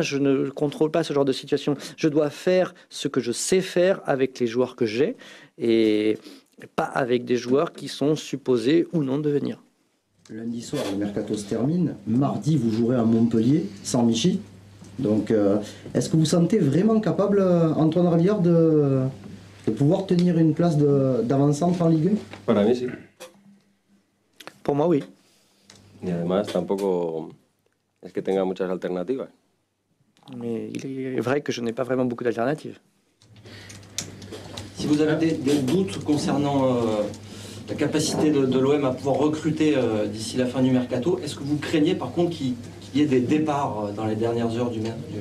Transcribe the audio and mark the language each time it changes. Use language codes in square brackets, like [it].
[fr] Je ne contrôle pas ce genre de situation. Je dois faire ce que je sais faire avec les joueurs que j'ai et pas avec des joueurs qui sont supposés ou non de venir. Lundi soir, le mercato se termine. Mardi, vous jouerez à Montpellier, sans Michi. Donc, est-ce que vous sentez vraiment capable, Antoine Rabiard, de pouvoir tenir une place d'avant-centre en Ligue 1? [es] Para mí sí. [fr] Pour moi, oui. [es] Y además tampoco es que tenga muchas alternativas. [fr] Mais il est vrai que je n'ai pas vraiment beaucoup d'alternatives. Si vous avez des doutes concernant la capacité de l'OM à pouvoir recruter d'ici la fin du mercato, est-ce que vous craignez par contre qu'il y ait des départs dans les dernières heures du mercato?